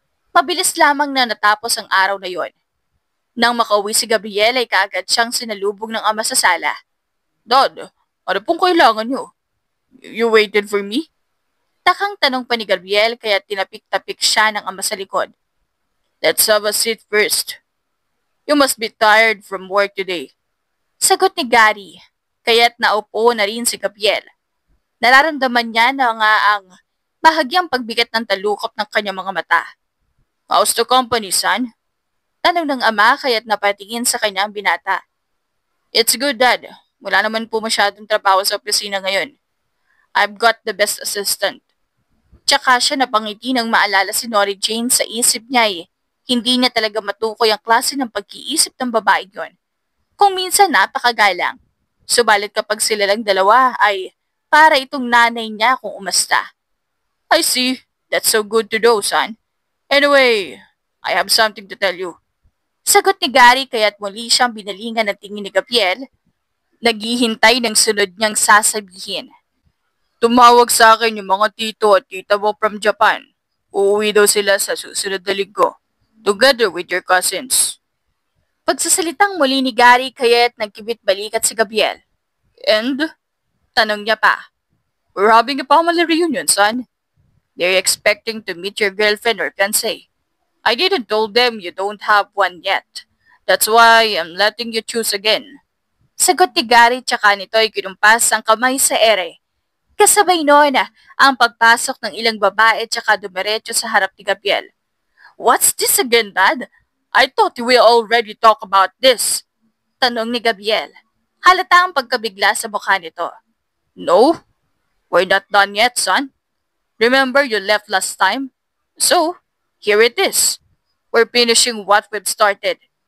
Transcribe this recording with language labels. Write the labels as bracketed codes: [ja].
[tl] Mabilis lamang na natapos ang araw na yon. Nang makauwi si Gabriel ay kaagad siyang sinalubong ng ama sa sala. Dad, ano pong kailangan niyo? [en] You waited for me? [tl] Takang tanong pa ni Gabriel kaya tinapik-tapik siya ng ama sa likod. [en] Let's have a seat first. You must be tired from work today. [tl] Sagot ni Gary, kaya't naupo na rin si Gabriel. Nararamdaman niya na nga ang bahagyang pagbigat ng talukop ng kanyang mga mata. [en] How's the company, son? [tl] Tanong ng ama kaya't napatingin sa kanyang binata. [en] It's good, Dad. [tl] Wala naman po masyadong trabaho sa opisina ngayon. [en] I've got the best assistant. [tl] Tsaka siya napangiti nang maalala si Nori Jane sa isip niya Hindi niya talaga matukoy ang klase ng pag-iisip ng babae yon. Kung minsan napakagalang. Subalit kapag sila lang dalawa ay para itong nanay niya kung umasta. [en] I see. That's so good to know, son. Anyway, I have something to tell you. [tl] Sagot ni Gary kaya't muli siyang binalingan ng tingin ni Gabriel. Naghihintay ng sunod niyang sasabihin. Tumawag sa akin yung mga tito at tita mo [en] from Japan. [tl] Uuwi daw sila sa susunod na linggo, [en] together with your cousins. [tl] Pagsasalitang muli ni Gary kaya't nagkibit-balikat si Gabriel. [en] And? [tl] Tanong niya pa. [en] We're having a family reunion, son. They're expecting to meet your girlfriend or fiancé. I didn't told them you don't have one yet. That's why I'm letting you choose again. [tl] Sagot ni Gary tsaka nito'y kinumpas ang kamay sa ere. Kasabay noon ang pagpasok ng ilang babae tsaka dumiretso sa harap ni Gabriel. [en] What's this again, Dad? I thought we already talked about this. [tl] Tanong ni Gabriel. Halata ang pagkabigla sa mukha nito. [en] No, we're not done yet, son. Remember you left last time? So, here it is. We're finishing what we've started.